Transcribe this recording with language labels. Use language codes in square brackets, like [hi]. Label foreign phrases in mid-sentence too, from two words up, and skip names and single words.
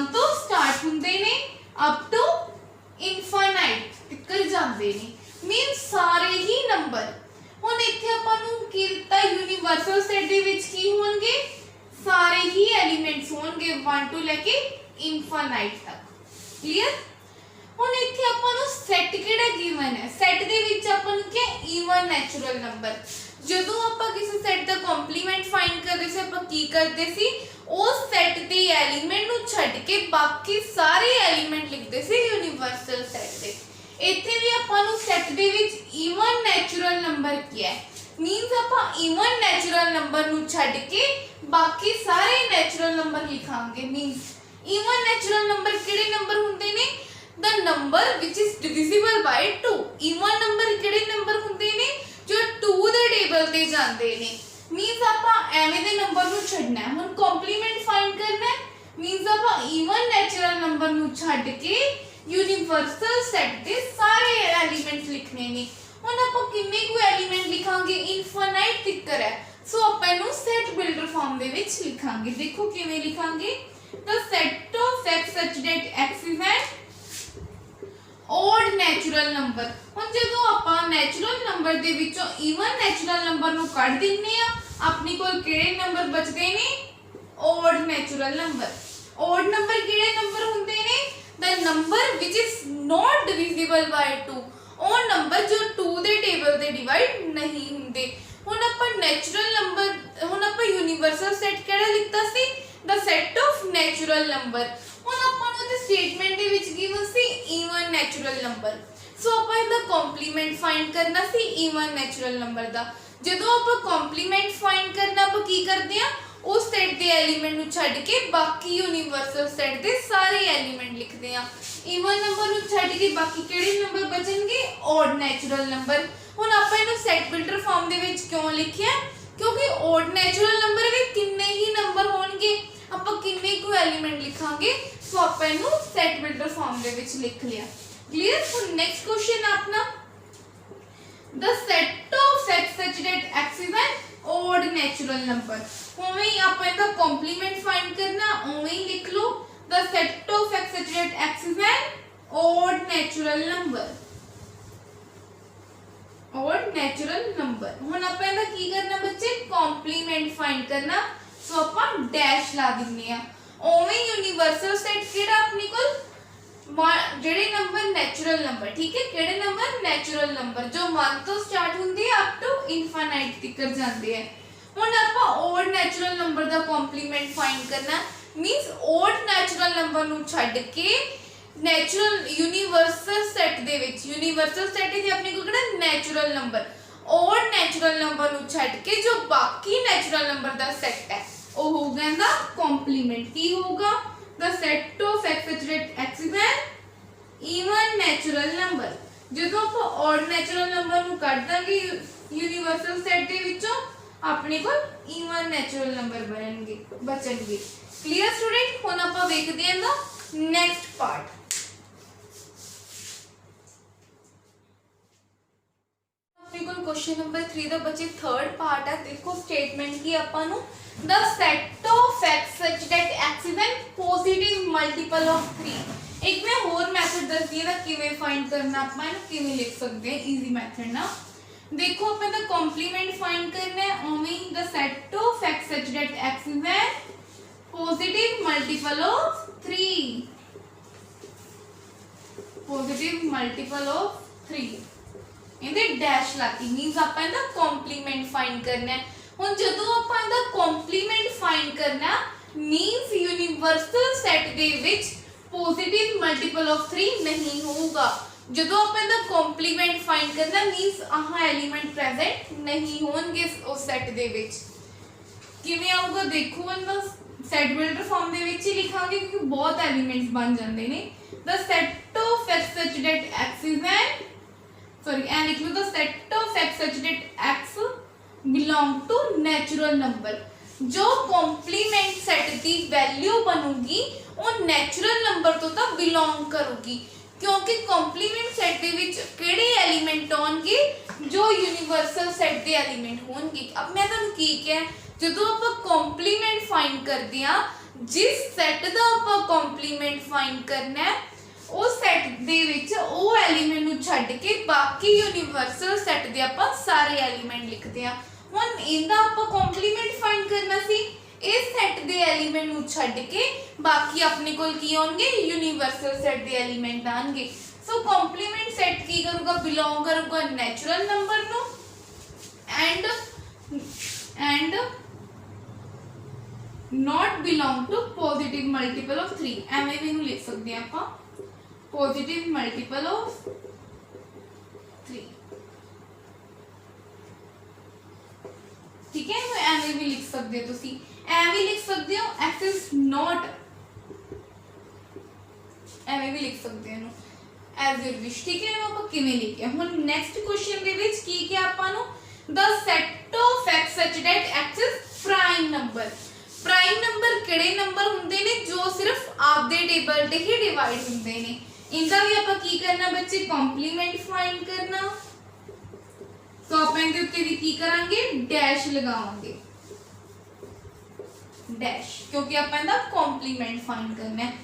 [pa] ਤੋ ਸਟਾਰਟ ਹੁੰਦੇ ਨੇ [en] up to infinite [pa] ਤੱਕ ਜਾਂਦੇ ਨੇ ਮੀਨਸ ਸਾਰੇ ਹੀ ਨੰਬਰ ਹੁਣ ਇੱਥੇ ਆਪਾ ਨੂੰ ਕੀ ਦਿੱਤਾ [en] universal set [pa] ਦੇ ਵਿੱਚ ਕੀ ਹੋਣਗੇ ਸਾਰੇ ਹੀ ਐਲੀਮੈਂਟਸ ਹੋਂਗੇ 1 ਟੂ ਲੈਕੇ ਇਨਫਾਈਨਾਈਟ ਤੱਕ ਕਲੀਅਰ ਹੁਣ ਇੱਥੇ ਅਪਣ ਨੂੰ ਸੈਟ ਕਿਹੜਾ ਗਿਵਨ ਹੈ ਸੈਟ ਦੇ ਵਿੱਚ ਅਪਣ ਕੇ [en] even natural number [pa] जदों ਆਪਾਂ ਕਿਸੇ ਸੈਟ ਦਾ [en] complement find [pa] ਕਰਦੇ ਸੀ ਆਪਾਂ ਕੀ ਕਰਦੇ ਸੀ ਉਸ ਸੈਟ ਦੇ ਐਲੀਮੈਂਟ ਨੂੰ ਛੱਡ ਕੇ ਬਾਕੀ ਸਾਰੇ ਐਲੀਮੈਂਟ ਲਿਖਦੇ ਸੀ [en] universal set [pa] ਦੇ ਇੱਥੇ ਵੀ ਆਪਾਂ ਨੂੰ ਸੈਟ ਦੇ ਵਿੱਚ [en] even natural number [pa] ਕੀ ਹੈ मीनस ਆਪਾਂ [en] even natural number [pa] ਨੂੰ ਛੱਡ ਕੇ ਬਾਕੀ ਸਾਰੇ [en] natural number [pa] ਲਿਖਾਂਗੇ। [en] means even natural number [pa] ਕਿਹੜੇ ਨੰਬਰ ਹੁੰਦੇ ਨੇ? [en] the number which is divisible by 2। even number [pa] ਕਿਹੜੇ ਨੰਬਰ ਹੁੰਦੇ ਨੇ? ਜੋ 2 ਦੇ ਟੇਬਲ ਤੇ ਜਾਂਦੇ ਨੇ। मीनस ਆਪਾਂ ਐਵੇਂ ਦੇ ਨੰਬਰ ਨੂੰ ਛੱਡਣਾ ਹੈ। ਹੁਣ [en] complement find [pa] ਕਰਨਾ ਹੈ। मीनस ਆਪਾਂ [en] even natural number [pa] ਨੂੰ ਛੱਡ ਕੇ [en] universal set [pa] ਦੇ ਸਾਰੇ ਐਲੀਮੈਂਟਸ ਲਿਖਣੇ ਨੇ। ਹੁਣ ਆਪਾਂ ਕਿੰਨੇ ਕੁ ਐਲੀਮੈਂਟ ਲਿਖਾਂਗੇ? ਇਨਫਾਈਨਾਈਟ ਤਿੱਕਰ ਹੈ, ਸੋ ਆਪਾਂ ਇਹਨੂੰ [en] set builder form [pa] ਦੇ ਵਿੱਚ ਲਿਖਾਂਗੇ। ਦੇਖੋ ਕਿਵੇਂ ਲਿਖਾਂਗੇ? [en] the set of x such that x is an odd natural number। [pa] ਹੁਣ ਜਦੋਂ ਆਪਾਂ [en] natural number [pa] ਦੇ ਵਿੱਚੋਂ [en] even natural number [pa] ਨੂੰ ਕੱਢ ਦਿੰਨੇ ਆ, ਆਪਣੀ ਕੋਲ ਕਿਹੜੇ ਨੰਬਰ ਬਚਦੇ ਨੇ? [en] odd natural number। odd number [pa] ਕਿਹੜੇ ਨੰਬਰ ਹੁੰਦੇ ਨੇ? [en] the number which is not divisible by 2। [pa] ਉਹ ਨੰਬਰ ਜੋ 2 ਦੇ ਟੇਬਲ ਤੇ ਡਿਵਾਈਡ ਨਹੀਂ ਹੁੰਦੇ। ਹੁਣ ਆਪਾਂ [en] natural number, [pa] ਹੁਣ ਆਪਾਂ [en] universal set [pa] ਕਿਹੜਾ ਲਿਖਤਾ ਸੀ? [en] the set of natural number। [pa] ਹੁਣ ਆਪਾਂ ਨੂੰ ਤੇ ਸਟੇਟਮੈਂਟ ਦੇ ਵਿੱਚ ਗਿਵਨ ਸੀ [en] even natural number, [pa] ਸੋ ਆਪਾਂ ਇਹਦਾ [en] complement find [pa] ਕਰਨਾ ਸੀ [en] even natural number [pa] ਦਾ। ਜਦੋਂ ਆਪਾਂ [en] complement find [pa] ਕਰਨਾ, ਆਪਾਂ ਕੀ ਕਰਦੇ ਆ? ਉਸ ਸੈਟ ਦੇ ਐਲੀਮੈਂਟ ਨੂੰ ਛੱਡ ਕੇ ਬਾਕੀ [en] universal set [pa] ਦੇ ਸਾਰੇ ਐਲੀਮੈਂਟ ਲਿਖਦੇ ਆ। [en] even number [pa] ਨੂੰ ਛੱਡ ਕੇ ਬਾਕੀ ਕਿਹੜੇ ਨੰਬਰ ਬਚਣਗੇ? [en] odd natural number. [pa] ਹੁਣ ਆਪਾਂ ਇਹਨੂੰ [en] set builder form [pa] ਦੇ ਵਿੱਚ ਕਿਉਂ ਲਿਖਿਆ? ਕਿਉਂਕਿ [en] odd natural number [pa] ਵੀ ਕਿੰਨੇ ਹੀ ਨੰਬਰ ਹੋਣਗੇ, ਆਪਾਂ ਕਿੰਨੇ ਕੁ ਐਲੀਮੈਂਟ ਲਿਖਾਂਗੇ, ਸੋ ਆਪਾਂ ਇਹਨੂੰ [en] set builder form [pa] ਦੇ ਵਿੱਚ ਲਿਖ ਲਿਆ। [en] ਕਲੀਅਰ? ਹੁਣ next question ਆਪਣਾ the set of x such that x is an odd natural number। [pa] ਉਵੇਂ ਹੀ ਆਪਾਂ ਇਹਦਾ [en] complement find [pa] ਕਰਨਾ, ਉਵੇਂ ਹੀ ਲਿਖ ਲਓ [en] the set of x such that x is an odd natural number। odd natural number। [pa] ਹੁਣ ਆਪਾਂ ਇਹਦਾ ਕੀ ਕਰਨਾ ਬੱਚੇ? [en] complement find [pa] ਕਰਨਾ, ਸੋ ਆਪਾਂ ਡੈਸ਼ ਲਾ ਦਿੰਨੇ ਆ। ਉਵੇਂ [en] universal set [pa] ਕਿਹੜਾ ਆਪਣੀ ਕੋਲ? ਜਿਹੜੇ ਨੰਬਰ [en] natural number, [pa] ਠੀਕ ਹੈ, ਕਿਹੜੇ ਨੰਬਰ? [en] natural number [pa] ਜੋ 1 ਤੋਂ ਸਟਾਰਟ ਹੁੰਦੇ ਆ [en] up to infinite [pa] ਤੱਕ ਜਾਂਦੇ ਆ। ਹੁਣ ਆਪਾਂ [en] odd natural number [pa] ਦਾ [en] complement find [pa] ਕਰਨਾ, [en] means odd natural number [pa] ਨੂੰ ਛੱਡ ਕੇ [en] natural universal set [pa] ਦੇ ਵਿੱਚ, [en] universal set [pa] ਵਿੱਚ ਆਪਣੇ ਕੋਲ ਕਿਹੜਾ? [en] natural number. odd natural number [pa] ਨੂੰ ਛੱਡ ਕੇ ਜੋ ਬਾਕੀ [en] natural number [pa] ਦਾ ਸੈਟ ਹੈ, ਉਹ ਹੋਊਗਾ ਇਹਦਾ ਕੰਪਲੀਮੈਂਟ। ਕੀ ਹੋਊਗਾ? [en] the set of x such that x is an even natural number। [pa] ਜਦੋਂ ਆਪਾਂ [en] odd natural number [pa] ਨੂੰ ਕੱਢ ਦਾਂਗੇ [en] universal set [pa] ਦੇ ਵਿੱਚੋਂ, ਆਪਣੇ ਕੋਲ [en] even natural number [pa] ਬਚਣਗੇ। [en] clear student? [pa] ਹੁਣ ਆਪਾਂ ਵੇਖਦੇ ਹਾਂ ਦਾ [en] next part. [pa] ਆਪਣੇ ਕੋਲ [en] question number 3 [pa] ਦਾ ਬੱਚੇ [en] third part [pa] ਹੈ। ਦੇਖੋ ਸਟੇਟਮੈਂਟ ਕੀ ਆਪਾਂ ਨੂੰ [en] the set of x such that x is an positive multiple of 3। [pa] ਏਕ ਮੈਂ ਔਰ ਮੈਥਡ ਦੱਸ ਦਿਆ ਥਾ ਕਿਵੇਂ ਫਾਈਂਡ ਕਰਨਾ, ਆਪਾਂ ਇਹਨੂੰ ਕਿਵੇਂ ਲਿਖ ਸਕਦੇ ਹਾਂ [en] easy method [pa] ਨਾਲ। ਦੇਖੋ ਆਪਾਂ ਦਾ [en] complement find [pa] ਕਰਨਾ ਹੈ, ਉਵੇਂ [en] the set of x such that x is an positive multiple of 3। positive multiple of 3 [pa] ਇਹਦੇ ਡੈਸ਼ ਲਾਤੀ, ਮੀਨਸ ਆਪਾਂ ਇਹਦਾ [en] complement find [pa] ਕਰਨਾ ਹੈ। ਹੁਣ ਜਦੋਂ ਆਪਾਂ ਇਹਦਾ [en] complement find [pa] ਕਰਨਾ, [en] means universal set [pa] ਦੇ ਵਿੱਚ [en] positive multiple of 3 [pa] ਨਹੀਂ ਹੋਊਗਾ। ਜਦੋਂ ਆਪਾਂ ਇਹਦਾ [en] complement find [pa] ਕਰਨਾ, ਮੀਨਸ ਆਹ [en] element present [pa] ਨਹੀਂ ਹੋਣਗੇ ਉਸ ਸੈਟ ਦੇ ਵਿੱਚ। ਕਿਵੇਂ ਆਊਗਾ? ਦੇਖੋ ਇਹਦਾ [en] set builder form [pa] ਦੇ ਵਿੱਚ ਹੀ ਲਿਖਾਂਗੇ, ਕਿਉਂਕਿ ਬਹੁਤ ਐਲੀਮੈਂਟਸ ਬਣ ਜਾਂਦੇ ਨੇ। [en] the set of x such that x is an [pa] ਐ ਲਿਖ ਲਓ [en] the set of x such that x belong to natural number। [pa] ਜੋ [en] complement set [pa] ਕੀ ਵੈਲਿਊ ਬਣੂਗੀ ਵੋ [en] natural number [pa] ਤੋ ਤਾ ਬਿਲੋਂਗ ਕਰੂਗੀ, ਕਿਉਂਕਿ [en] complement set [pa] ਦੇ ਵਿੱਚ ਕਿਹੜੇ ਐਲੀਮੈਂਟ ਹੋਣਗੇ? ਜੋ [en] universal set [pa] ਦੇ ਐਲੀਮੈਂਟ ਹੋਣਗੇ। ਅਬ ਮੈਂ ਤੁਹਾਨੂੰ ਕੀ ਕਹਾ, ਜਦੋਂ ਆਪਾਂ [en] complement find [pa] ਕਰਦੇ ਆ, ਜਿਸ ਸੈਟ ਦਾ ਆਪਾਂ [en] complement find [pa] ਕਰਨਾ ਹੈ ਉਸ ਸੈਟ ਦੇ ਵਿੱਚ ਵੋ ਐਲੀਮੈਂਟ ਨੂੰ ਛੱਡ ਕੇ ਬਾਕੀ [en] universal set [pa] ਦੇ ਆਪਾਂ ਸਾਰੇ ਐਲੀਮੈਂਟ ਲਿਖਦੇ ਆ। ਹੁਣ ਇਹਦਾ ਆਪਾਂ [en] complement find [pa] ਕਰਨਾ ਸੀ, ਇਸ ਸੈਟ ਦੇ ਐਲੀਮੈਂਟ ਨੂੰ ਛੱਡ ਕੇ ਬਾਕੀ ਆਪਣੇ ਕੋਲ ਕੀ ਹੋਣਗੇ? [en] universal set [pa] ਦੇ ਐਲੀਮੈਂਟ ਆਣਗੇ। ਸੋ [en] complement set [pa] ਕੀ ਕਰੂਗਾ? ਬਿਲੋਂਗ ਕਰੂਗਾ [en] natural number [pa] ਨੂੰ [en] and not belong to positive multiple of 3. [pa] ਐਵੇਂ ਵੀ ਇਹਨੂੰ ਲਿਖ ਸਕਦੇ ਆ ਆਪਾਂ, [en] positive multiple of 3। [pa] ਐਵੇਂ ਵੀ ਲਿਖ ਸਕਦੇ ਹੋ ਤੁਸੀਂ, ਐਵੇਂ ਲਿਖ ਸਕਦੇ ਹੋ [en] x is not, [pa] ਐਵੇਂ ਵੀ ਲਿਖ ਸਕਦੇ ਹੋ [en] as your wish. [pa] ਠੀਕ ਹੈ, ਆਪਾਂ ਕਿਵੇਂ ਲਿਖਿਆ। ਹੁਣ [en] next question [pa] ਦੇ ਵਿੱਚ ਕੀ ਕਿਹਾ ਆਪਾਂ ਨੂੰ, [en] the set of x such that x is prime number। prime number [pa] ਕਿਹੜੇ ਨੰਬਰ ਹੁੰਦੇ ਨੇ ਜੋ ਸਿਰਫ ਆਪਦੇ ਟੇਬਲ ਤੇ ਹੀ ਡਿਵਾਈਡ ਹੁੰਦੇ ਨੇ। ਇਹਦਾ ਵੀ ਆਪਾਂ ਕੀ ਕਰਨਾ ਬੱਚੇ, [en] complement find [pa] ਕਰਨਾ। ਸੋ ਆਪਾਂ ਇਹਦੇ ਉੱਤੇ ਵੀ ਕੀ ਕਰਾਂਗੇ, ਡੈਸ਼ ਲਗਾਵਾਂਗੇ, ਡੈਸ਼, ਕਿਉਂਕਿ ਆਪਾਂ ਇਹਦਾ [en] complement find [pa] ਕਰਨਾ ਹੈ।